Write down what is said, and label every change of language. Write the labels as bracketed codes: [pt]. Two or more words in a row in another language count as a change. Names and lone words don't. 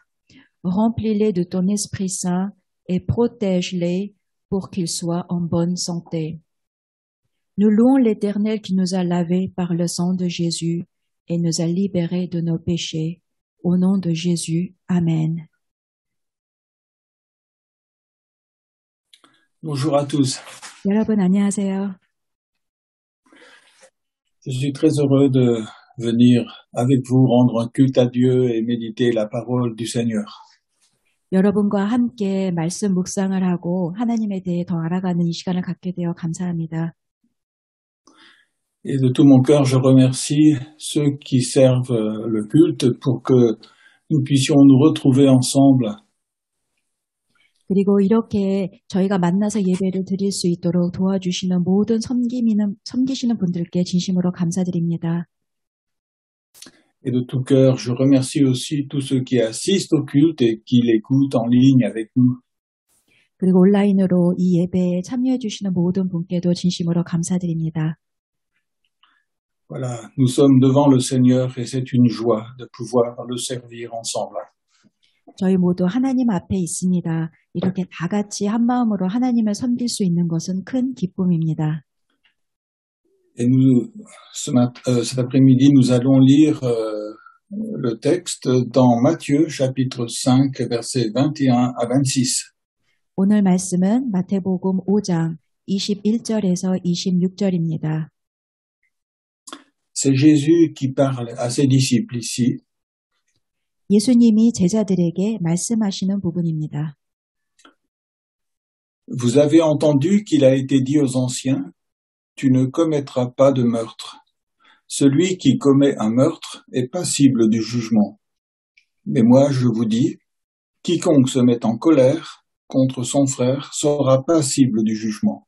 [fr] Remplis-les de ton Esprit Saint et protège-les pour qu'ils soient en bonne santé. Nous louons l'Éternel qui nous a lavés par le sang de Jésus et nous a libérés de nos péchés. Au nom de Jésus, Amen. Bonjour à tous. [ko] 여러분 안녕하세요. [fr] Je suis très heureux de venir avec vous rendre un culte à Dieu et méditer la parole du Seigneur. [ko] 여러분과 함께 말씀 묵상을 하고 하나님에 대해 더 알아가는 이 시간을 갖게 되어 감사합니다. [fr] Et de tout mon cœur, je remercie ceux qui servent le culte pour que nous puissions nous retrouver ensemble. [ko] 그리고 이렇게 저희가 만나서 예배를 드릴 수 있도록 도와주시는 모든 섬기시는 분들께 진심으로 감사드립니다. [fr] Et de tout cœur, je remercie aussi tous ceux qui assistent au culte et qui l'écoutent en ligne avec nous. [ko] 그리고 온라인으로 이 예배에 참여해 주시는 모든 분께도 진심으로 감사드립니다. [fr] Voilà, nous sommes devant le Seigneur et c'est une joie de pouvoir le servir ensemble. [ko] 저희 모두 하나님 앞에 있습니다. 이렇게 다 같이 한 마음으로 하나님을 섬길 수 있는 것은 큰 기쁨입니다. [fr] Et nous, cet après-midi, nous allons lire le texte dans Matthieu, chapitre 5, versets 21 à 26. [ko] 오늘 말씀은 마태복음 5장 21절에서 26절입니다. [fr] C'est Jésus qui parle à ses disciples ici. [ko] 예수님이 제자들에게 말씀하시는 부분입니다. [fr] Vous avez entendu qu'il a été dit aux anciens, tu ne commettras pas de meurtre. Celui qui commet un meurtre est passible du jugement. Mais moi, je vous dis, quiconque se met en colère contre son frère sera passible du jugement.